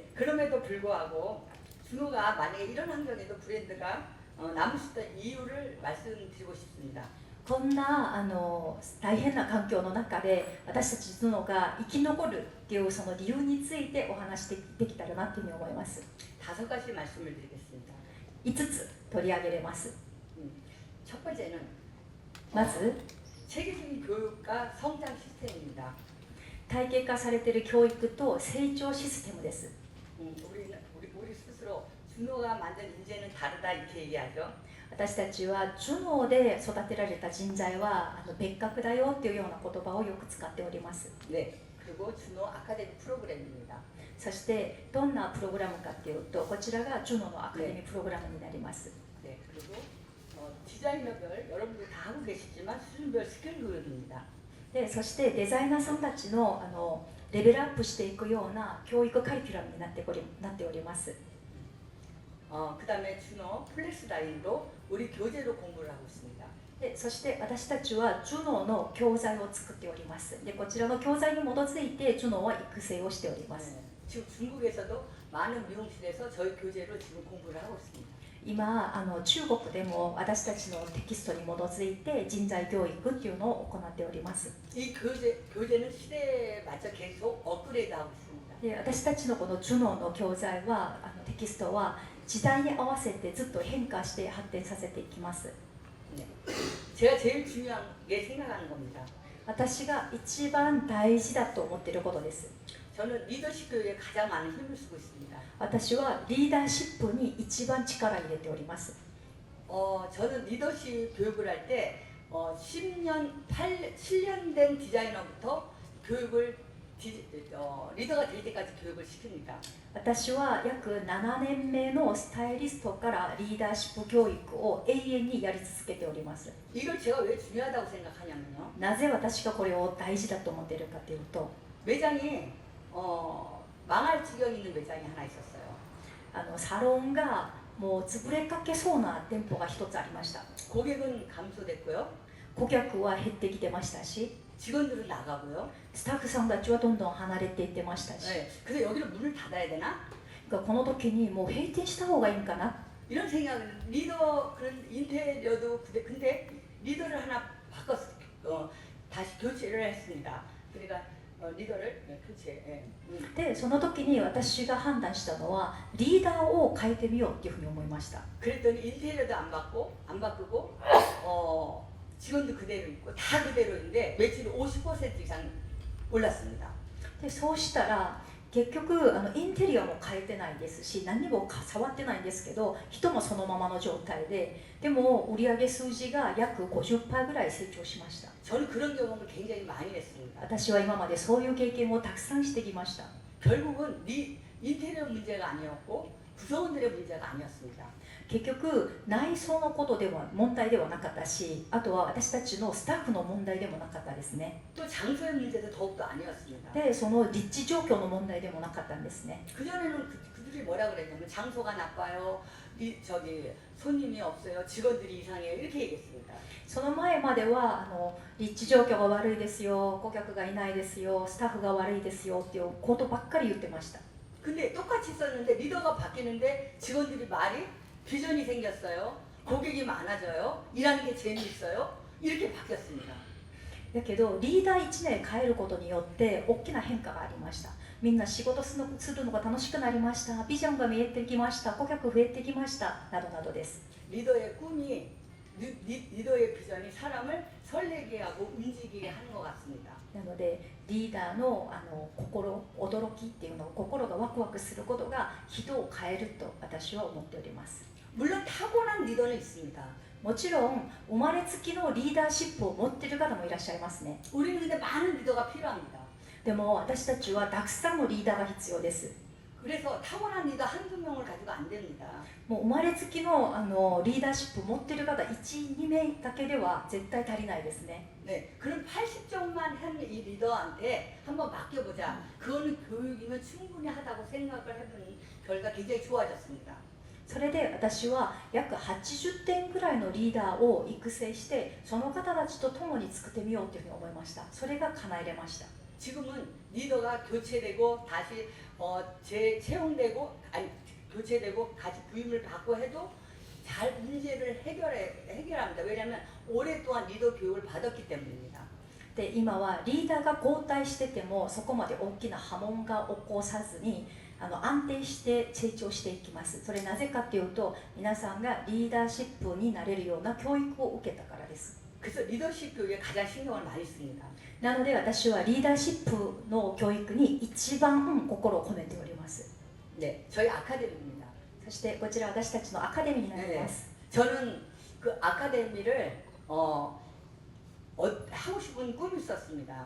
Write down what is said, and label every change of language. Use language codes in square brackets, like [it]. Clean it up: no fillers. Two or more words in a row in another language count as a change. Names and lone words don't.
[ko] 그럼에도 불구하고 준호가 만약에 이런 환경에도 브랜드가 남을 수 있던 이유를 말씀드리고 싶습니다. [ja] こんな大変な環境の中で私たちズノが生き残るっていうその理由についてお話しできたらなというふうに思います。 [ko] 5가지 말씀을 드리겠습니다. [ja] 5 つ取り上げれます。 [ko] 첫 번째는 [ja] まず [ko] 체계적인 교육과 성장 시스템입니다. [ja] 体系化されている教育と成長システムです。 [ko] 우리 스스로 준호가 만든 인재는 다르다 이렇게 얘기하죠. [ja] 私たちはジュノーで育てられた人材は別格だよっていうような言葉をよく使っております。 [ko] 네. 그리고 준호 아카데미 프로그램입니다. [ja] そしてどんなプログラムかっていうとこちらがジュノーのアカデミープログラムになります。 [ko] 네. 그리고 디자이너별 여러분들 다 하고 계시지만 수준별 스킬 교육입니다. [ja] でそしてデザイナーさんたちのレベルアップしていくような教育カリキュラムになっております。 [ko] 그다음에 준호 플렉스 라인으로 우리 교재로 공부를 하고 있습니다. [ja] でそして私たちはジュノーの教材を作っております。でこちらの教材に基づいてジュノーは育成をしております。 [ko] 지금 중국에서도 많은 미용실에서 저희 교재로 지금 공부를 하고 있습니다. [ja] 今中国でも私たちのテキストに基づいて人材教育っていうのを行っております。 [ko] 이 교재는 시대에 맞춰 계속 업그레이드하고 있습니다. [ja] で私たちのこのジュノーの教材はテキストは時代に合わせてずっと変化して発展させていきます。 [ko] 네. 제가 제일 중요한 게 생각하는 겁니다. [ja] 私が一番大事だと思っていることです。 [ko] 저는 리더십 교육에 가장 많은 힘을 쓰고 있습니다. [ja] 私はリーダーシップに一番力を入れております。 [ko] 저는 리더십 교육을 할 때 7년 된 디자이너부터 교육을 리더가 될 때까지 교육을 시킵니다. [ja] 私は約7年目のスタイリストからリーダーシップ教育を永遠にやり続けております。 [ko] 이걸 제가 왜 중요하다고 생각하냐면요. [ja] なぜ私がこれを大事だと思っているかというと [ko] 매장이 망할 지경에 있는 매장이 하나 있었어요. [ja] サロンがもう潰れかけそうな店舗が一つありました。 [ko] 고객은 감소됐고요. [ja] 顧客は減ってきてましたし [ko] 직원들은 나가고요. [ja] スタッフさんたちはどんどん離れていってましたし、 [ko] 네. 그래서 여기를 문을 닫아야 되나? [ja] この時にもう閉店した方がいいんかな [ko] 이런 생각을 리더 그런 인테리어도 근데 리더를 하나 다시 교체를 했습니다. 그러니까 리더를 교체. 예. [ja] でその時に私が判断したのはリーダーを変えてみようっていうふうに思いました。 [ko] 그랬더니 인테리어도 안 바꾸고 직원도 그대로 있고 다 그대로인데 매출이 50% 이상 올랐습니다. [ja] でそうしたら結局インテリアも変えてないですし何も触ってないんですけど人もそのままの状態でも売上数字が約 50% ぐらい成長しました。 [ko] 저는 그런 경험을 굉장히 많이 했습니다. [ja] 私は今までそういう経験をたくさんしてきました。 [ko] 결국은 인테리어 문제가 아니었고 구성원들의 문제가 아니었습니다. [ja] 結局内装のことでは問題ではなかったしあとは私たちのスタッフの問題でもなかったですね。 [ko] 또 장소의 문제도 더욱더 아니었습니다. [ja] でその立地状況の問題でもなかったんですね。 [ko] 그전에는 그들이 뭐라 그랬냐면 장소가 나빠요. 손님이 없어요. 직원들이 이상해요. 이렇게 얘기했습니다. [ja] その前までは立地状況が悪いですよ、顧客がいないですよ、スタッフが悪いですよっていうことばっかり言ってました。 [ko] 근데 똑같이 썼는데 리더가 바뀌는데 직원들이 말이 비전이 생겼어요. 고객이 많아져요. 일하는 게 재미있어요. 이렇게 바뀌었습니다. [ja] だけどリーダー1年変えることによって大きな変化がありました。みんな仕事するのが楽しくなりました。ビジョンが見えてきました。顧客増えてきました。などなどです。 [ko] 리더의 꿈이 리더의 비전이 사람을 설레게 하고 움직이게 하는 것 같습니다. [ja] なのでリーダーの驚きっていうのを心がワクワクすることが人を変えると私は思っております。 [ko] 물론 타고난 리더는 있습니다. [ja] もちろん生まれつきのリーダーシップを持っている方もいらっしゃいますね。 [ko] 우리는 근데 많은 리더가 필요합니다. [ja] でも私たちはたくさんのリーダーが必要です。 [ko] 그래서 타고난 리더 한두 명을 가지고 안 됩니다. [ja] もう生まれつきのリーダーシップを持っている方 1,2 名だけでは絶対足りないですね。 [ko] 네, 그럼 80점만 한 이 리더한테 한번 맡겨보자. 그거는 교육이면 충분히 하다고 생각을 해보는 결과 굉장히 좋아졌습니다. [ja] それで私は約80点ぐらいのリーダーを育成してその方たちと共に作ってみようというふうに思いました。それが叶えれました。 [ko] 지금은 리더가 교체되고 다시 재채용되고 아니 교체되고 다시 부임을 받고 해도 잘 문제를 해결합니다. 왜냐하면 오랫동안 리더 교육을 받았기 때문입니다. [ja] で今はリーダーが交代しててもそこまで大きな波紋が起こさずに安定して成長していきます。それなぜかというと皆さんがリーダーシップになれるような教育を受けたからです。 [ko] 그래서 리더십 교육에 가장 신경을 많이 씁니다. [ja] なので私はリーダーシップの教育に一番心を込めております。 [ko] 네, 저희 아카데미입니다. [ja] そしてこちら私たちのアカデミーになります。 [ko] 저는 그 아카데미를 하고 싶은 꿈이 있었습니다.